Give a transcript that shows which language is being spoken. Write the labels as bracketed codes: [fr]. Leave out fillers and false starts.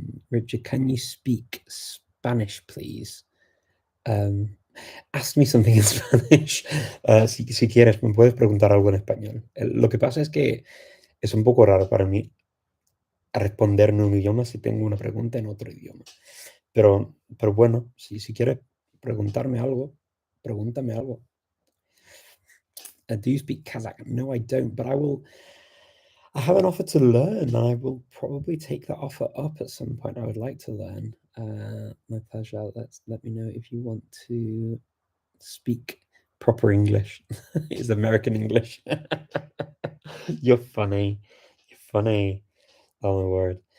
[en] Richard, can you speak Spanish, please? Um, Ask me something in Spanish. [es] Si quieres, me puedes preguntar algo en español. Lo que pasa es que es un poco raro para mí responder en un idioma si tengo una pregunta en otro idioma. Pero bueno, si quieres preguntarme algo, pregúntame algo. [en] Do you speak Kazakh? No, I don't, but I have an offer to learn. I will probably take that offer up at some point. I would like to learn. My pleasure. Let me know if you want to speak proper English. It's American English. You're funny. You're funny. Oh my word.